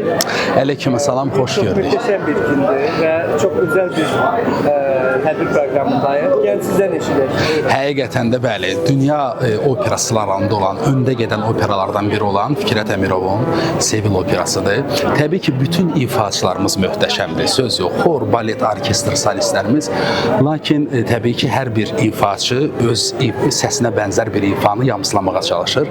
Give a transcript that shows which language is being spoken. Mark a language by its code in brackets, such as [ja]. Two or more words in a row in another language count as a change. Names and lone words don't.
[tr] Aleykümselam, hoş Çok gördük. muhteşem bir gündü ve çok güzel bir tədbir programındayız. Gel sizden eşlik. [az] Həqiqətən də bəli, dünya operalarında olan, öndə gedən operalardan biri olan Fikrət Əmirovun Sevil operasıdır. Təbii ki, bütün ifaçılarımız möhtəşəmdir. Söz yox, xor, balet, orkestr, solistlərimiz. Lakin təbii ki, hər bir ifaçı öz səsinə bənzər bir ifanı yamsılamağa çalışır.